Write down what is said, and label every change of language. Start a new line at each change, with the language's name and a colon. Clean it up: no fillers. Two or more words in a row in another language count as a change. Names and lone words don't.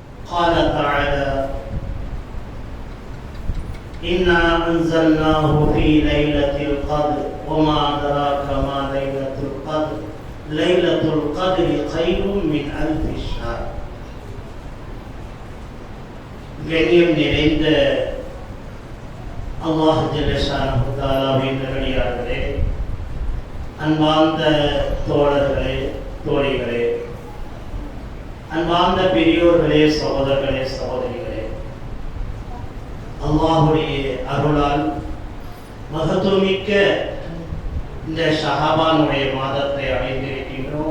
Arabic: قال تعالى: إنا أنزلناه في ليلة القدر وما أدراك ما ليلة القدر ليلة القدر خير من ألف شهر.
Tamil: கண்ணியம் நிறைந்த அல்லாஹ்
Arabic: جل شأنه
Tamil: தஆலாவின் நல்லடியார்களே, அன்பார்ந்த தோழர்களே, தோழிகளே, அன்பார்ந்த பெரியோர்களே, சகோதரர்களே, சகோதரிகளே, அல்லாஹுடைய அருளால் மகத்துவமிக்க இந்த ஷஅபானுடைய மாதத்தை அடைந்திருக்கின்றோம்.